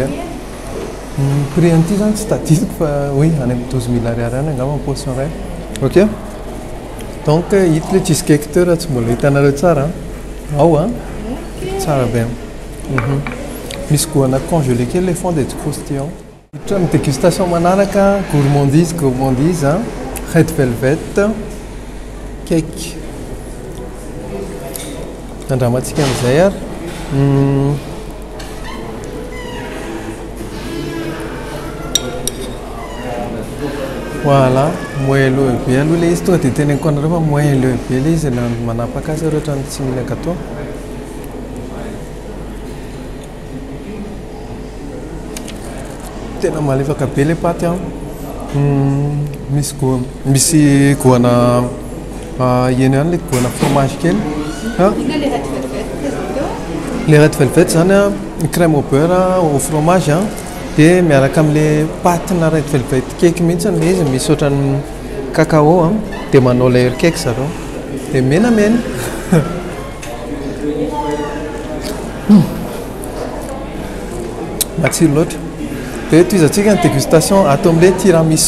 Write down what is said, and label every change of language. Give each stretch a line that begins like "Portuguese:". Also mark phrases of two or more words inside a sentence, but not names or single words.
Malagasy: Prix an'ity zany tsy tadidiko fa oui any amin'ny 12 000 ariary any angamba portion ray. Ok, donc hita le cheesecake teo raha tsy mbola hitanareo tsara ao tsara be. Misy goana congelé kely
French: le fond des croustillants.
Malagasy: Hiditra amin'ny dégustation manaraka gourmandise
English: red velvet cake
Malagasy: andramantsika amin'izay ary
French: voilà moelleux
Malagasy: be aloha le izy tonga dia teneniko anareo fa moelleux be le izy manapaka azy rehetra ny tsy mila gâteau. Tena malefaka be le paty misy goana eny ihany le goana fromage kely le
English: red velvet
Malagasy: zany
French: crème au beurre au fromage
Malagasy: dia miaraka amin'le patina
English: red velvet cake
Malagasy: mihitsy le izy misy ohatrany cacao dia manao
English: layer cake
Malagasy: zareo dia menamena. Matsiro loatra. Dia toizantsika ny dégustation atao amin'le tiramisu.